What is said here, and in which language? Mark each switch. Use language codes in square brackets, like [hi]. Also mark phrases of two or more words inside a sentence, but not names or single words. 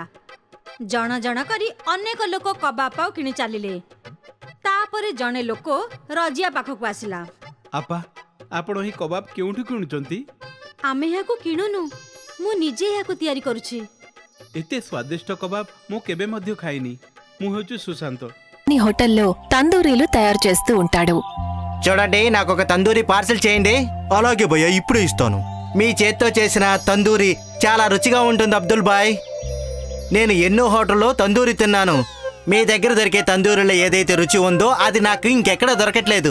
[or] ଜଣ ଜଣ କରି ଅନେକ ଲୋକ କବାବ ପାଉ କିଣି ଚାଲିଲେ। ତାପରେ ଜଣେ ଲୋକ ରଜିଆ ପାଖକୁ ଆସିଲା। ଆପା ଆପଣ ଏହି କବାବ କେଉଁଠୁ କିଣୁଛନ୍ତି? ଆମେ ଏହାକୁ କିଣୁନୁ, ମୁଁ ନିଜେ ଏହାକୁ ତିଆରି କରୁଛି। ଏତେ ସ୍ୱାଦିଷ୍ଟ କବାବ ମୁଁ କେବେ ମଧ୍ୟ ଖାଇନି। ମୁଁ ହେଉଛି ସୁଶାନ୍ତ। [te] నీ హోటల్లో తందూరీలు తయారు చేస్తూ ఉంటాడు. చూడండి, నాకు ఒక తందూరి పార్సిల్ చేయండి. అలాగే భయ్య, ఇప్పుడే ఇస్తాను. మీ చేత్తో చేసిన తందూరి చాలా రుచిగా ఉంటుంది అబ్దుల్ బాయ్. నేను ఎన్నో హోటల్లో తందూరి తిన్నాను. మీ దగ్గర దొరికే తందూరిలో ఏదైతే రుచి ఉందో అది నాకు ఇంకెక్కడ దొరకట్లేదు.